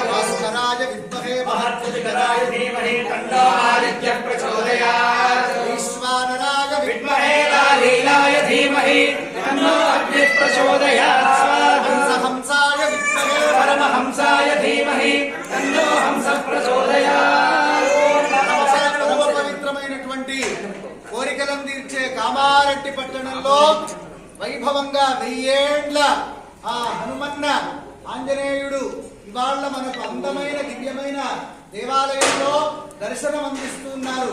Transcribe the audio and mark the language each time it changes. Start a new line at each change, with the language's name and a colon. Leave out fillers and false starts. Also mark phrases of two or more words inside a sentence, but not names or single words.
Sanskrit: भास्कराय विद्महे महत्तुतिकराय धीमहि तन्नो आदित्यः प्रचोदयात्। ईश्वराय विद्महे लालीलाय धीमहि तन्नो अग्निः प्रचोदयात्। हंसाय विद्महे परमहंसाय धीमहि तन्नो हंसः प्रचोदयात्।
Telugu: పవిత్రమైనటువంటి కోరికలను తీర్చే కామారెడ్డి పట్టణంలో వైభవంగా 1000 ఏళ్ల ఆ హనుమన్న ఆంజనేయుడు ఇవాళ మనకు అందమైన దివ్యమైన దేవాలయంలో దర్శనం అందిస్తున్నారు.